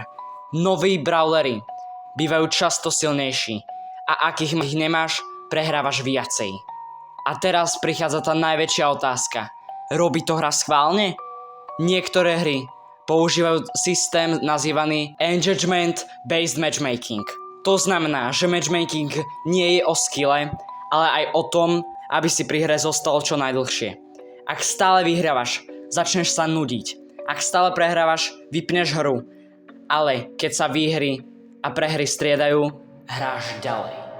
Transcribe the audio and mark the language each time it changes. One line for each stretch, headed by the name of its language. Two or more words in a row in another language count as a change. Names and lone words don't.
Slovak: Noví brawlery bývajú často silnejší a ak ich nemáš, prehrávaš viacej. A teraz prichádza tá najväčšia otázka. Robí to hra schválne? Niektoré hry používajú systém nazývaný
English: engagement based matchmaking.
Slovak: To znamená, že matchmaking nie je o skille, ale aj o tom, aby si pri hre zostal čo najdlhšie. Ak stále vyhrávaš, začneš sa nudiť. Ak stále prehrávaš, vypneš hru. Ale keď sa výhry a prehry striedajú, hráš ďalej.